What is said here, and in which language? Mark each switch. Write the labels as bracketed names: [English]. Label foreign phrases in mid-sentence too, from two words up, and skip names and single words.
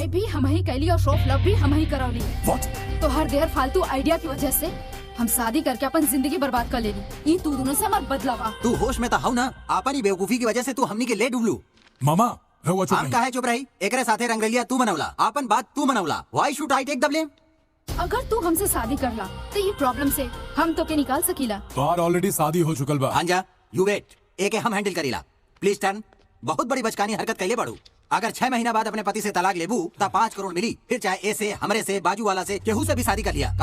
[Bhojpuri] भी हम ही कैली और शो फ्लॉप भी हम ही करौली। व्हाट? तो हर देर फालतू आइडिया की वजह से हम शादी करके अपन जिंदगी बर्बाद कर लेली। ये तू दोनों से हमार बदलावा। तू होश में तो हौ ना? आपन ही बेवकूफी की वजह से तू हमनी के ले डुबलू। मामा, रहुआ चुप हम रही। काहे चुप रही? एकरे साथे रंगरेलिया तू मनवला, आपन बात तू मनवला। [English] Why should I take the blame? [Bhojpuri] अगर तू हमसे शादी करला तो ये प्रॉब्लम से हम तो के निकाल सकीला। तोहार ऑलरेडी शादी हो चुकल बा। भांजा, [English] you wait, [Bhojpuri] एके हम हैंडल करीला। [English] Please turn. [Bhojpuri] बहुत बड़ी बचकानी हरकत कैले बाड़ू। अगर 6 महीना बाद अपने पति से तलाक लेबू ता 5 करोड़ मिली, फिर चाहे ऐसे हमरे से बाजू वाला से केहू से भी शादी कर लिया।